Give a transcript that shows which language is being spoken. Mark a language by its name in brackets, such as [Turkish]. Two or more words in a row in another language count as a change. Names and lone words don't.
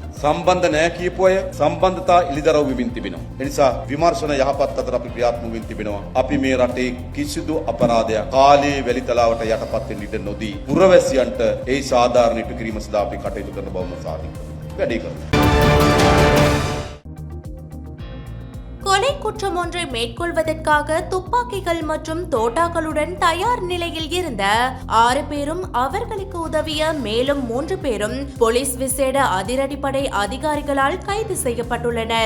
[Sinhala] සම්බන්ධ නැහැ කියපු අය සම්බන්ධතා ඉලිදරව් වෙමින් තිබෙනවා. ඒ නිසා විමර්ශන යහපත් අතර අපි ක්‍රියාත්මක වෙමින් තිබෙනවා. අපි මේ රටේ කිසිදු අපරාධයක් කාලයේ වැලිතලාවට යටපත් වෙන්න ඉඩ නොදී පුරවැසියන්ට ඒ සාධාරණ ඉටු කිරීම සඳහා අපි කටයුතු කරන බවම සාධිත කරනවා. වැඩි කරනවා. [Tamil] கொலை குற்றம் ஒன்றை மேற்கொள்வதற்காக துப்பாக்கிகள் மற்றும் தோட்டாக்களுடன் தயார் நிலையில் இருந்த 6 பேரும் அவர்களுக்கு உதவிய மேலும் 3 பேரும் போலீஸ் விசேட அதிரடிப்படை அதிகாரிகளால் கைது செய்யப்பட்டுள்ளனர்.